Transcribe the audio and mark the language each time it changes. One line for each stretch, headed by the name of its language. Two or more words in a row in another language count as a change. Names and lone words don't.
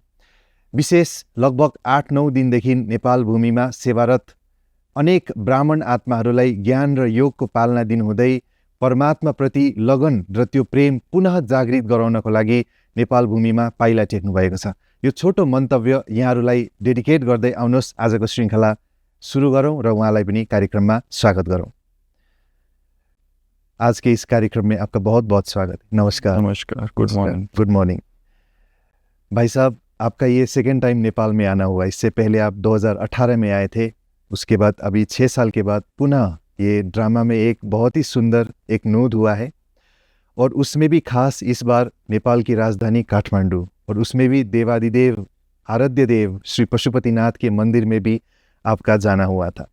Nepali: विशेष लगभग 8-9 दिनदेखि नेपाल भूमिमा सेवारत अनेक ब्राह्मण आत्माहरूलाई ज्ञान र योगको पालना दिनुहुँदै परमात्माप्रति लगन र त्यो प्रेम पुनः जागृत गराउनको लागि नेपाल भूमिमा पाइला टेक्नु भएको छ। यो छोटो मन्तव्य यहाँहरूलाई डेडिकेट गर्दै आउनुहोस् आजको श्रृङ्खला सुरु गरौँ र उहाँलाई पनि कार्यक्रममा स्वागत गरौँ।
Hindi: आज के इस कार्यक्रम में आपका बहुत बहुत स्वागत। नमस्कार।
English: नमस्कार, good morning. good morning
Hindi: भाई साहब, आपका ये
English: second time
Hindi: नेपाल में आना हुआ। इससे पहले आप 2018 में आए थे, उसके बाद अभी 6 साल के बाद पुनः ये ड्रामा में एक बहुत ही सुंदर एक नोद हुआ है और उसमें भी खास इस बार नेपाल की राजधानी काठमांडू और उसमें भी देवादिदेव आराध्य देव श्री पशुपतिनाथ के मंदिर में भी आपका जाना हुआ था।